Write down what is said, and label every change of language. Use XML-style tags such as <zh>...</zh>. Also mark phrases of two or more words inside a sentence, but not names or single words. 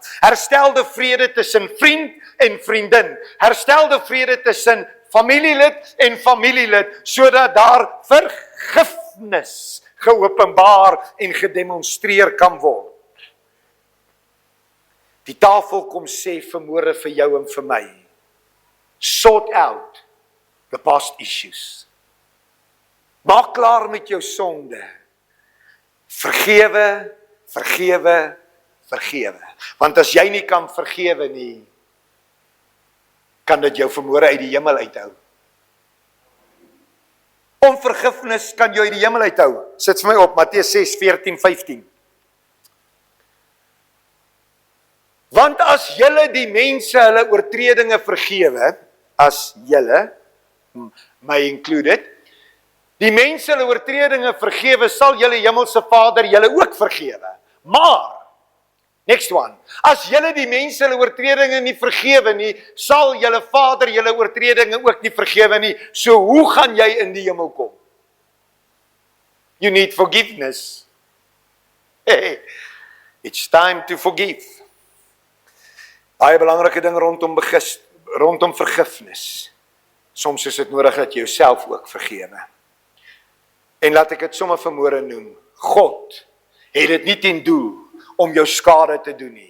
<af>Herstelde vrede tussen vriend en vriendin. Herstelde vrede tussen familielid en familielid, sodat daar vergifnis geopenbaar en gedemonstreer kan word. Die tafel kom sê vanmôre vir jou en vir my,</af> <en>sort out the past issues.</en> <af>Maak klaar met jou sonde. Vergewe. Want as jy nie kan vergewe nie, kan dit jou vanmôre uit die hemel uithou. Onvergifnis kan jou uit die hemel uithou. Sit vir my op, Matteus 6, 14, 15. Want as julle die mense hulle oortredinge vergewe, as julle,</af> <en>my included,</en> <af>die mense hulle oortredinge vergewe, sal julle hemelse Vader julle ook vergewe. Maar,</af> <en>next one,</en> <af>as julle die mense hulle oortredinge nie vergewe nie, sal julle Vader julle oortredinge ook nie vergewe nie. So hoe gaan jy in die hemel kom?</af> <en>You need forgiveness. Hey, it's time to forgive.</en> <af>Baie belangrike ding rondom vergifnis. Soms is dit nodig dat jy jouself ook vergewe. En laat ek dit sommer vanmôre noem. God het dit nie ten doel om jou skade te doen nie.</af>